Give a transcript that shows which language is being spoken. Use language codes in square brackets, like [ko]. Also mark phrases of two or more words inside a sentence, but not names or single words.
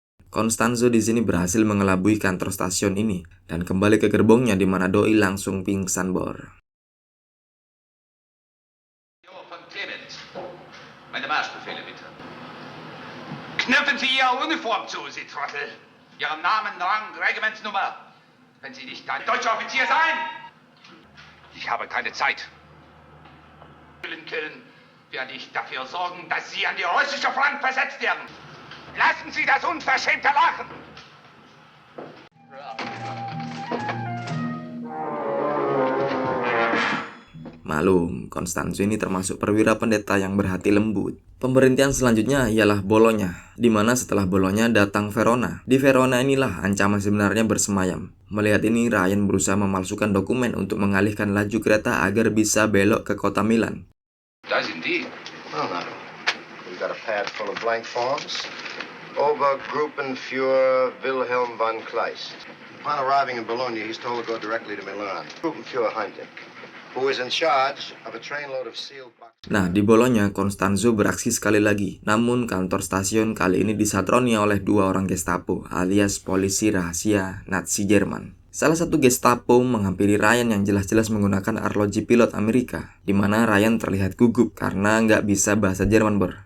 [id] Constanzo di sini berhasil mengelabui kantor stasiun ini dan kembali ke gerbongnya di mana Doi langsung pingsan, Bor. [de] Meine Marschbefehle bitte. Knöpfen Sie Ihre Uniform zu, Sie Trottel. Ihren Namen, Rang, Regimentsnummer. Wenn Sie nicht ein deutscher Offizier sein. Ich habe keine Zeit. Killen, werde ich dafür sorgen, dass Sie an die russische Front versetzt werden. Lassen Sie das unverschämte Lachen. [id] Malum, Constanzo ini termasuk perwira pendeta yang berhati lembut. Pemberhentian selanjutnya ialah Bologna, di mana setelah Bologna datang Verona. Di Verona inilah ancaman sebenarnya bersemayam. Melihat ini, Ryan berusaha memalsukan dokumen untuk mengalihkan laju kereta agar bisa belok ke kota Milan. [en] Das indeed. Well, now, we've got a pad full of blank forms. Obergruppenführer Wilhelm von Kleist. Upon arriving in Bologna, he's told to go directly to Milan. Gruppenführer Heinrich, who is in charge of a trainload of sealed boxes. [id] Nah, di Bologna, Constanzo beraksi sekali lagi. Namun, kantor stasiun kali ini disatroni oleh dua orang Gestapo, alias polisi rahasia Nazi Jerman. Salah satu Gestapo menghampiri Ryan yang jelas-jelas menggunakan arloji pilot Amerika, di mana Ryan terlihat gugup karena nggak bisa bahasa Jerman, Bor.